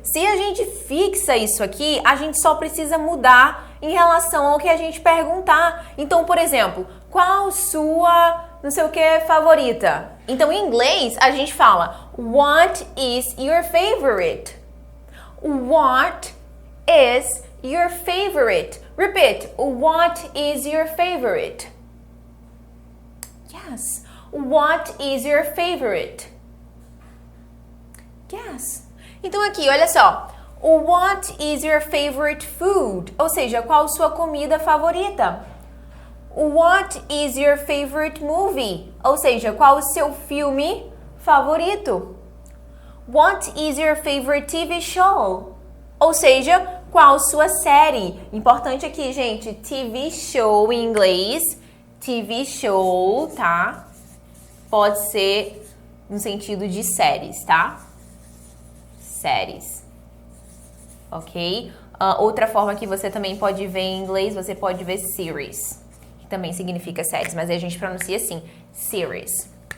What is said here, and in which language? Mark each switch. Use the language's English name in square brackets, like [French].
[Portuguese] Se a gente fixa isso aqui, a gente só precisa mudar em relação ao que a gente perguntar. Então, por exemplo, qual sua, não sei o que, favorita? Então, em inglês, a gente fala, [English] what is your favorite? What is your favorite? Repeat, what is your favorite? Yes. What is your favorite? [Portuguese] Yes. Então aqui, olha só. [English] What is your favorite food? [Portuguese] Ou seja, qual sua comida favorita? [English] What is your favorite movie? [Portuguese] Ou seja, qual o seu filme favorito? [English] What is your favorite TV show? [Portuguese] Ou seja, qual sua série? Importante aqui, gente, TV show em inglês. TV show, tá? Pode ser no sentido de séries, tá? Séries. Ok? Outra forma que você também pode ver em inglês, você pode ver series, que também significa séries, mas a gente pronuncia assim, series.